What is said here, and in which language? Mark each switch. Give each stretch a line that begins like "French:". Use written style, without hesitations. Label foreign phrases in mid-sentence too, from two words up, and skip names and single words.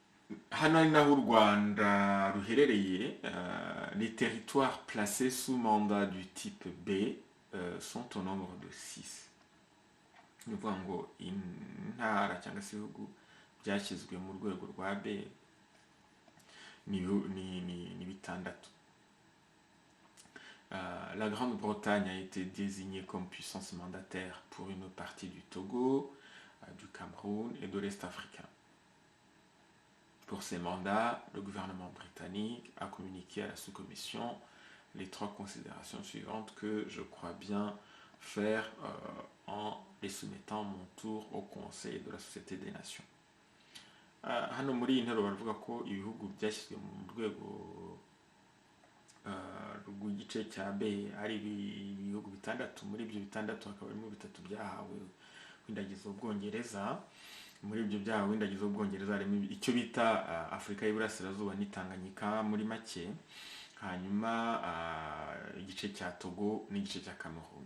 Kinyarwanda: hano ari naho u Rwanda ruherereye.
French: Les territoires placés sous mandat du type B sont au nombre de 6.
Kinyarwanda: ni ukuvuga ngo intara cyangwa se ibihugu byashyizwe mu rwego rwa B ni bitandatu.
French: La Grande-Bretagne a été désignée comme puissance mandataire pour une partie du Togo, du Cameroun et de l'Est africain. Pour ces mandats, le gouvernement britannique a communiqué à la sous-commission les 3 considérations suivantes que je crois bien faire en les soumettant mon tour au Conseil de la Société des Nations.
Kinyarwanda: Hano muri iyi nteruro baravuga ko ibihugu byashyizwe mu rwego rw'igice cya B ari ibihugu bitandatu. Muri ibyo bitandatu hakaba harimo bitatu byahawe w'indagizo w'Ubwongereza. Muri ibyo byahawe w'indagizo w'Ubwongereza harimo icyo bita Afurika y'Iburasirazuba n'Itanganyika muri make, hanyuma igice cya Togo n'igice cya Cameroun.